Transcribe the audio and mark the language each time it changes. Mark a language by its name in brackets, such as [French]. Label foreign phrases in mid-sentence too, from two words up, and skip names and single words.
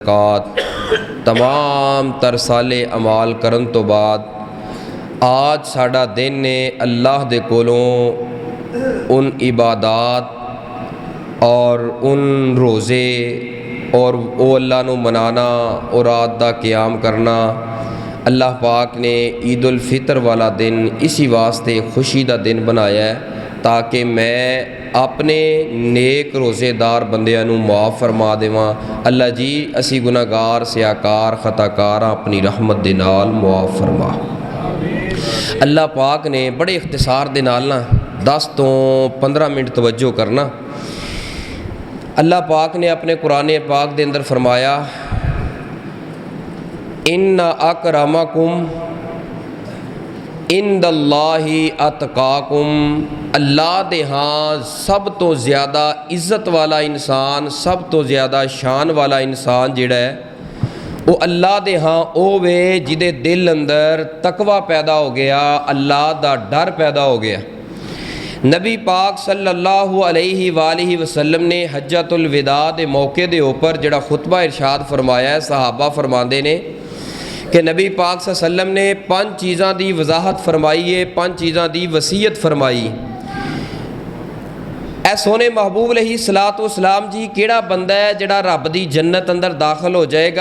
[Punjabi] تمام تر سالے اعمال کرن تو بعد آج ساڑا دن نے اللہ دے کولوں اُن عبادات اور اُن روزے اور وہ اللہ نوں منانا اور رات دا قیام کرنا. اللہ پاک نے عید الفطر والا دن اسی واسطے خوشی دا دن بنایا ہے تاکہ میں اپنے نیک روزہ دار بندیاں نوں معاف فرما دیواں. اللہ جی اسی گناہگار سیاہ کار خطاکار اپنی رحمت دے نال معاف فرما. اللہ پاک نے بڑے اختصار دے نال نا 10 تو 15 منٹ توجہ کرنا. اللہ پاک نے اپنے قرآن پاک دے اندر فرمایا, [Arabic] إن أكرمكم عند الله أتقاكم. [Punjabi] اللہ دے ہاں سب تو زیادہ عزت والا انسان، سب تو زیادہ شان والا انسان جہڑا ہے وہ اللہ دے ہاں او وے جہدے دل اندر تقویٰ پیدا ہو گیا، اللہ دا ڈر پیدا ہو گیا. نبی پاک [Arabic] صلى الله عليه وآله وسلم [Punjabi] نے حجۃ الوداع دے موقعے دے اوپر جہڑا خطبہ ارشاد فرمایا ہے، صحابہ فرماتے نے کہ نبی پاک سلم نے 5 چیزاں دی وضاحت فرمائی ہے، 5 چیزاں دی وصیت فرمائی. اے سوہنے محبوب علیہ السلام جی کیہڑا بندہ ہے جہڑا رب دی جنت اندر داخل ہو جائے گا.